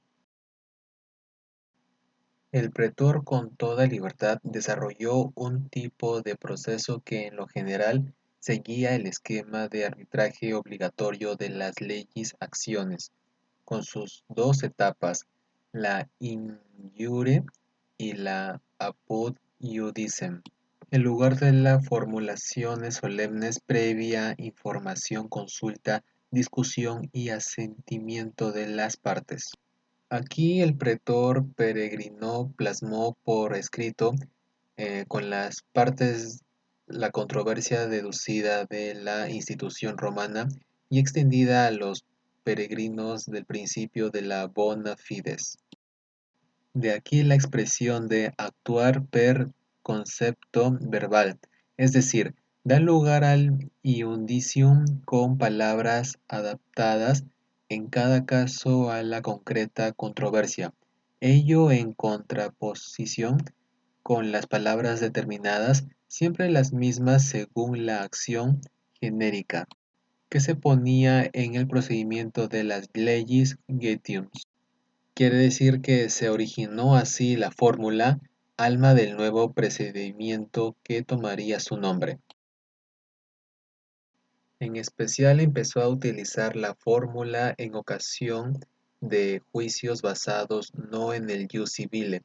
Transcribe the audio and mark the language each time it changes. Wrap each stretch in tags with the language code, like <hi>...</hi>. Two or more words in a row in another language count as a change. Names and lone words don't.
<es>El pretor, con toda libertad, desarrolló un tipo de proceso que en lo general seguía el esquema de arbitraje obligatorio de las</es> <la>legis acciones,</la> <es>con sus dos etapas, la</es> <la>in iure</la> <es>y la</es> <la>apud iudicem.</la> <es>En lugar de las formulaciones solemnes previa información, consulta, discusión y asentimiento de las partes. Aquí el pretor peregrino plasmó por escrito con las partes la controversia deducida de la institución romana y extendida a los peregrinos del principio de la</es> <la>bona fides.</la> <es>De aquí la expresión de actuar per concepto verbal, es decir, da lugar al iundicium con palabras adaptadas en cada caso a la concreta controversia, ello en contraposición con las palabras determinadas, siempre las mismas según la acción genérica, que se ponía en el procedimiento de las</es> <la>legis gentium.</la> <es>Quiere decir que se originó así la fórmula alma del nuevo procedimiento que tomaría su nombre. En especial empezó a utilizar la fórmula en ocasión de juicios basados no en el</es> <la>jus civile.</la>